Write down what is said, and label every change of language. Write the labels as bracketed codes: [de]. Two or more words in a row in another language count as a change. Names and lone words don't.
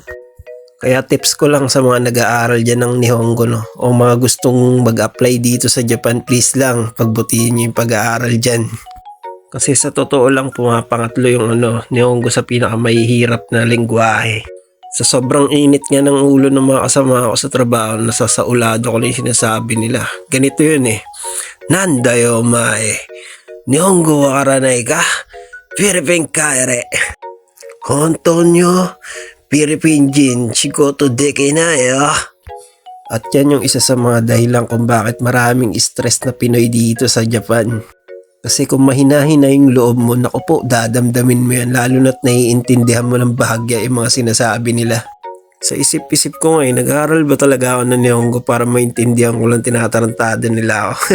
[tl] Kaya tips ko lang sa mga nag-aaral dyan ng Nihongo no, o mga gustong mag-apply dito sa Japan, please lang, pagbutihin nyo yung pag-aaral dyan. Kasi sa totoo lang, pumapangatlo yung Nihongo sa pinakamahihirap na lengguwahe. Sa sobrang init nga ng ulo ng mga kasama ko sa trabaho, nasasaulado ko na yung sinasabi nila. Ganito yun eh. [ja] なんだよ まえ、日本語 わからない か? フィリピン 帰れ。本当によ、フィリピン 人、仕事 できない よ. [tl] At yan yung isa sa mga dahilan kung bakit maraming stress na Pinoy dito sa Japan. Kasi kung mahina-hina yung loob mo, naku po, dadamdamin mo yan. Lalo na't naiintindihan mo ng bahagya yung mga sinasabi nila. Sa isip-isip ko ngayon, nag-aaral ba talaga ako ng Nihongo para maintindihan ko lang tinatarantado nila ako?